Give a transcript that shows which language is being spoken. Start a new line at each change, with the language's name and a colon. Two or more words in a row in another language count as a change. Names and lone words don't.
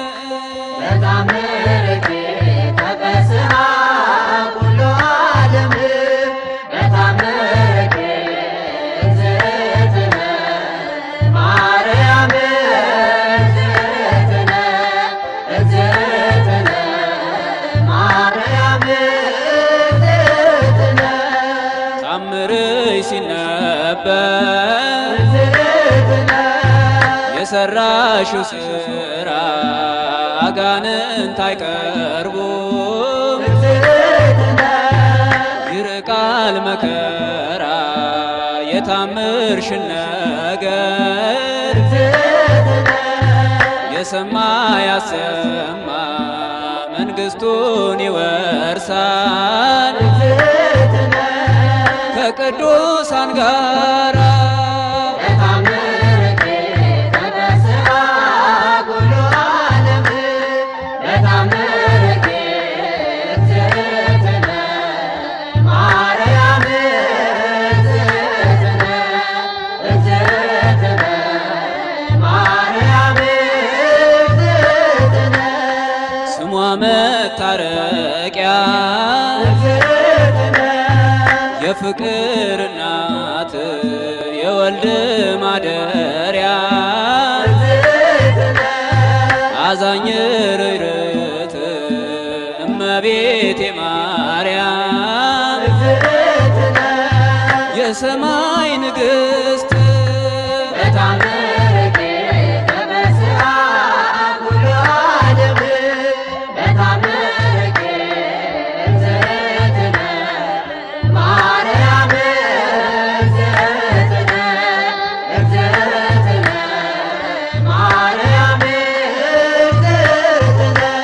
Geez: በታምርኪ ተፈስሃ ኩሉ ዓለም በታምርኪ እግዝእትነ ማርያም እግዝእትነ እግዝእትነ ማርያም እግዝእትነ
Amharic: ታምርሽ ሲነበብ የሰራሽው ስራ አጋንንት አይቀርቡም። ይርቃል መከራ የታምርሽን ነገር የሰማ ያሰማ መንግሥቱን ይወርሳል ከቅዱሳን ጋራ
Geez: በታምርኪ ተፈስሃ ኩሉ ዓለም በታምርኪ እግዝእትነ ማርያም እግዝእትነ እግዝእትነ ማርያም እግዝእትነ
Amharic: ስሟ መታረቂያ የፍቅር እናት የወልድ ማደሪያ አዛኝ ርኅርኅት እመቤቴ ማርያም የሰማይ ንግሥት
Geez: በታምርኪ ተፈስሃ ኩሉ ዓለም በታምርኪ እግዝእትነ ማርያም እግዝእትነ እግዝእትነ ማርያም እግዝእትነ